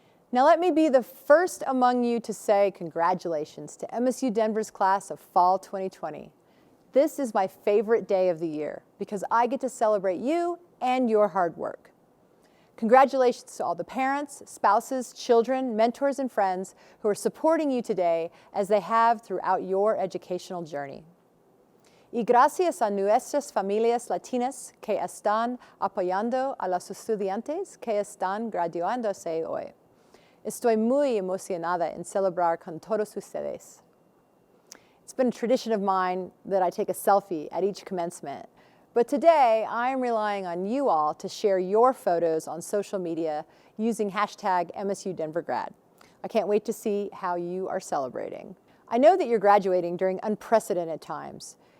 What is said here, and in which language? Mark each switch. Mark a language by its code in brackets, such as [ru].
[en] Now let me be the first among you to say congratulations to MSU Denver's class of Fall 2020. This is my favorite day of the year because I get to celebrate you and your hard work. Congratulations to all the parents, spouses, children, mentors, and friends who are supporting you today as they have throughout your educational journey. [es] Y gracias a nuestras familias latinas que están apoyando a los estudiantes que están graduándose hoy. Estoy muy emocionada en celebrar con todos ustedes. [en] It's been a tradition of mine that I take a selfie at each commencement, but today I am relying on you all to share your photos on social media using hashtag MSUDenverGrad. I can't wait to see how you are celebrating. I know that you're graduating during unprecedented times.